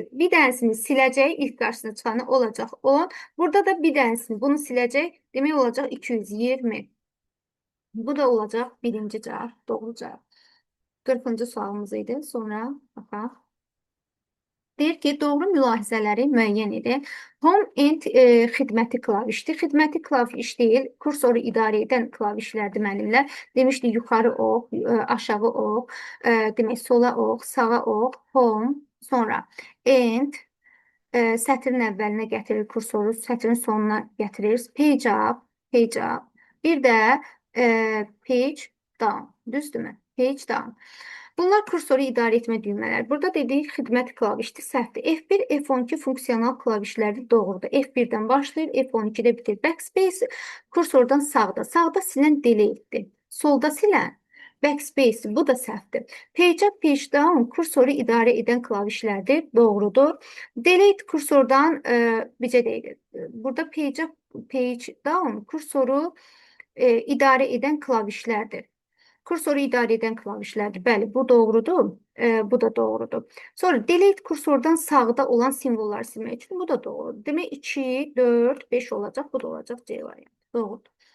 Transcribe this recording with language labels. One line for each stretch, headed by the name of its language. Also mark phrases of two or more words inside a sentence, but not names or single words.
Azerbaijani: Bir dənəsini siləcək, ilk qarşısına çıxanı olacaq 10. Burada da bir dənəsini, bunu siləcək, demək olacaq 220. Bu da olacaq birinci cavab, doğru cavab. 40-cı sualımız idi. Sonra baxaq. Deyir ki, doğru mülahizələri müəyyən edin.
English: Home and
Azerbaijani: xidməti klavişdir. Xidməti klaviş deyil, kursoru idarə edən klavişlərdir müəllimlər. Demişdik, yuxarı ox, aşağı ox, demək, sola ox, sağa ox, home, sonra and, sətrin əvvəlinə gətirir kursoru, sətrin sonuna gətirir.
English: Page up, page up.
Azerbaijani: Bir də
English: page down, düzdürmü? Page down.
Azerbaijani: Bunlar kursoru idarə etmə düymələri. Burada dedik, xidmət klavişdir, səhvdir. F1, F12 funksional klavişlərdir, doğrudur. F1-dən başlayır, F12-də bitir. Backspace kursordan sağda. Sağda silən delete'dir. Solda silən backspace, bu da səhvdir.
English: Page up, page down
Azerbaijani: kursoru idarə edən klavişlərdir, doğrudur. Delete kursordan, bizə deyil. Burada
English: page up, page down
Azerbaijani: kursoru idarə edən klavişlərdir. Kursoru idarə edən klavişlərdir. Bəli, bu doğrudur. Bu da doğrudur. Sonra delete kursordan sağda olan simvolları silmək üçün bu da doğrudur. Demək 2, 4, 5 olacaq. Bu da olacaq C variantı. Doğrudur.